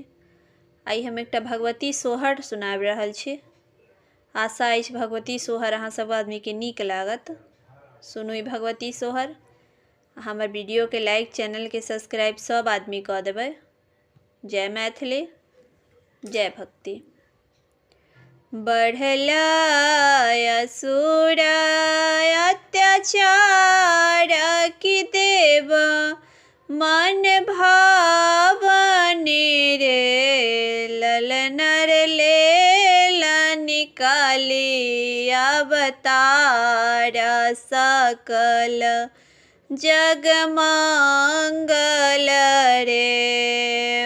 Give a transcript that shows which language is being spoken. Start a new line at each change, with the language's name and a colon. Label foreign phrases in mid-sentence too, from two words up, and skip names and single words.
Maithili: आई हम एकटा भगवती सोहर सुनाबि रहल छी। आशा अछि भगवती सोहर अहाँ सब आदमी के नीक लागत। सुनू ई भगवती सोहर। हमर वीडियो के लाइक, चैनल के सब्सक्राइब सब आदमी कऽ देबै। जय मैथिली, जय भक्ति। बढ़ला असुर अत्याचार की देव मन भावने रे, ललनर लेला निकाली अवतार सकल जग मंगल रे।